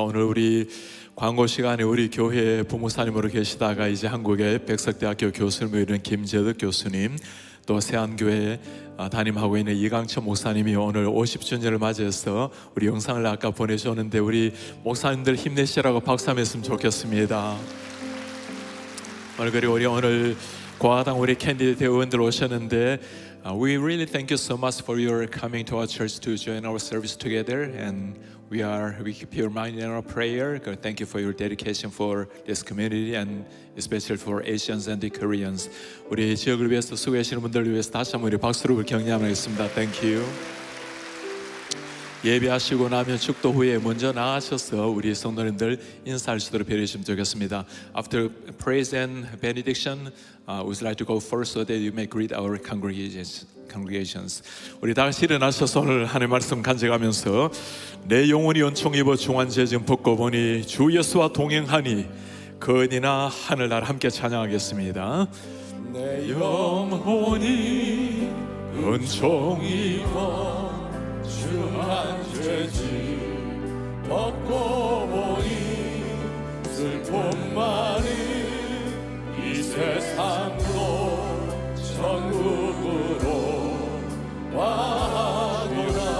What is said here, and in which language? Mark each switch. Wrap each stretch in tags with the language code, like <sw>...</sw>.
<ko>오늘 우리 광고 시간에 우리 교회 부목사님으로 계시다가 이제 한국의 백석대학교 교수님을 이룬 김재덕 교수님, 또 세안교회 담임하고 있는 이강천 목사님이 오늘 50주년을 맞이해서 우리 영상을 아까 보내주셨는데 우리 목사님들 힘내시라고 박수 한번 했으면 좋겠습니다. 그리고 우리 오늘 과당 우리 캔디데이트 의원들 오셨는데</ko> <en>we really thank you so much for your coming to our church to join our service together, and we keep your mind in our prayer. God, thank you for your dedication for this community and especially for Asians and the Koreans.</en> <ko>우리 지역을 위해서 수고하시는 분들을 위해서 다시 한번 우리 박수로 격려하겠습니다.</ko> <en>Thank you.</en> <ko>예배하시고 나면 축도 후에 먼저 나가셔서 우리 성도님들 인사하시도록 배려주시면 좋겠습니다.</ko> <en>After praise and benediction, we'd like to go first so that you may greet our congregations.</en> <ko>우리 다 같이 일어나셔서 오늘 하나님의 말씀 간직하면서 내 영혼이 은총 입어 중한 죄짐 벗고 보니 주 예수와 동행하니 그 은이나 하늘날 함께 찬양하겠습니다. 내 영혼이 은총 입어 중한 죄짐 벗고 보니 슬픔만이 이 세상으로 천국으로 와보라.</ko>